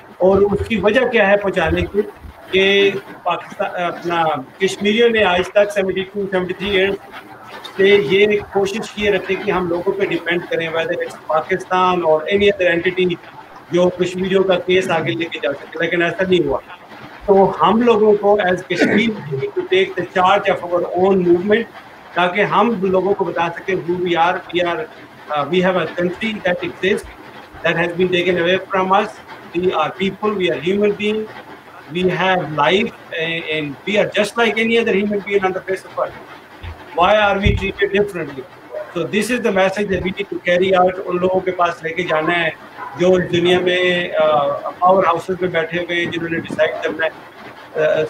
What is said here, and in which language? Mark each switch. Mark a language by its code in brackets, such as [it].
[hi] और उसकी वजह क्या है पहुँचाने की कि पाकिस्तान अपना कश्मीरियों ने आज तक 72-73 ईयर्स से ये कोशिश किए रखे कि हम लोगों पे डिपेंड करें, [en] whether it's [hi] पाकिस्तान और [en] any other entity [hi] जो कश्मीरियों का केस आगे लेके जा सके, लेकिन ऐसा नहीं हुआ। तो हम लोगों को [en] as Kashmir to take the charge of our own movement, [hi] ताकि हम लोगों को बता सकें [en] who we are, we have a country that exists, that has been taken away from us. We are people, we are human beings, we have life, and we are just like any other human being on the face of earth. Why are we treated differently? So this is the message that we need to carry out. [hi] उन लोगों के पास लेके जाना है जो इस दुनिया में पावर हाउसेस में बैठे हुए जिन्होंने डिसाइड करना है।